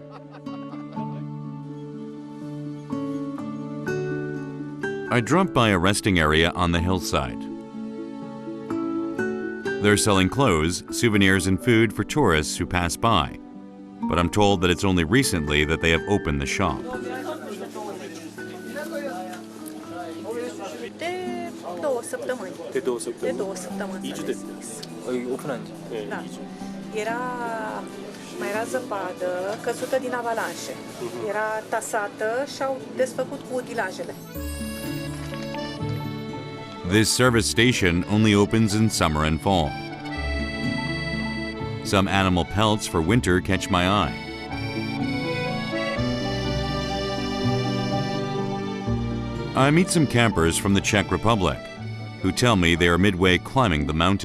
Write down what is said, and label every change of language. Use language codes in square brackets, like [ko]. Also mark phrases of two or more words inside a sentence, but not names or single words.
[en] I dropped by a resting area on the hillside. They're selling clothes, souvenirs, and food for tourists who pass by, but I'm told that it's only recently that they have opened the shop. [ro] De 2 săptămâni. 2 de [ko] 오픈한 지. [ro] Da. Mai era zăpadă căzută din avalanșe. Era tasată și au desfăcut cu utilajele. [en] This service station only opens in summer and fall. Some animal pelts for winter catch my eye. I meet some campers from the Czech Republic who tell me they are midway climbing the mountain.